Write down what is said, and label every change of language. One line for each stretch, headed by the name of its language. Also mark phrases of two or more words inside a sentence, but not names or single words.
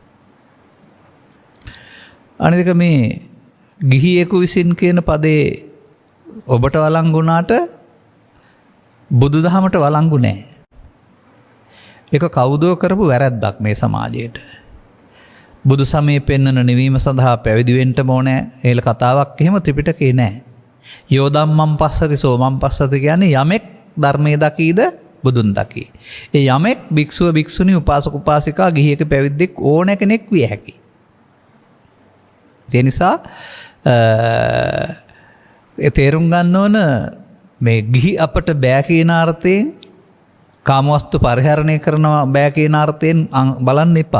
Sinhala: අනික මේ ගිහියෙකු විසින් කියන පදේ ඔබට වළංගු වුණාට බුදුදහමට වළංගු නැහැ. ඒක කවුදෝ කරපු වැරැද්දක් මේ සමාජයට. බුදු සමයේ පෙන්වන නිවීම සඳහා පැවිදි වෙන්න ඕනේ. ඒල කතාවක් එහෙම ත්‍රිපිටකේ නැහැ.
Pali: යෝධම්මං පස්සති සෝමං පස්සති
Sinhala: කියන්නේ යමෙක් ධර්මයේ දකීද බුදුන් දකී. ඒ යමෙක් භික්ෂුව භික්ෂුණී උපාසක උපාසිකා ගිහියක පැවිද්දෙක් ඕන කෙනෙක් විය හැකියි. ඒ නිසා තේරුම් ගන්න ඕන මේ ගිහි අපට බෑ කියන අර්ථයෙන් කාමවස්තු පරිහරණය කරනවා බෑ කියන අර්ථයෙන් බලන්න එපා.